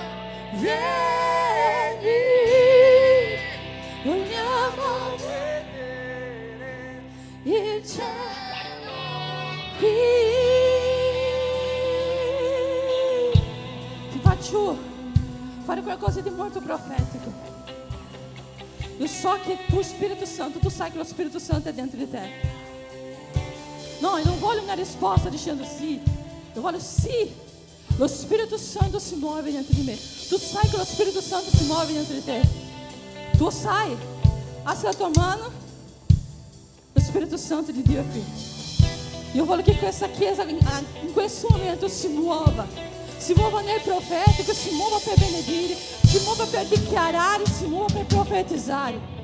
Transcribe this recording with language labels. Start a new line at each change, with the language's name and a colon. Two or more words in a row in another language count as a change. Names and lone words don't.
Italian: Vieni, vogliamo vedere il cielo qui. Ti faccio fare qualcosa di molto profetico. Eu so che tu Spirito Santo, tu sai che lo Spirito Santo è dentro di te. No,
Portuguese: eu não
Italian: voglio una risposta dicendo sì. Eu voglio sì. Lo Spirito Santo si muove dentro di me. Tu sai che lo Spirito Santo si muove dentro di te. Tu sai. Alza la tua mano. Lo Spirito Santo di Dio è qui. Io voglio che questa chiesa in questo momento si muova nel profetico, si muova per benedire, si muova per dichiarare, si muova per profetizzare.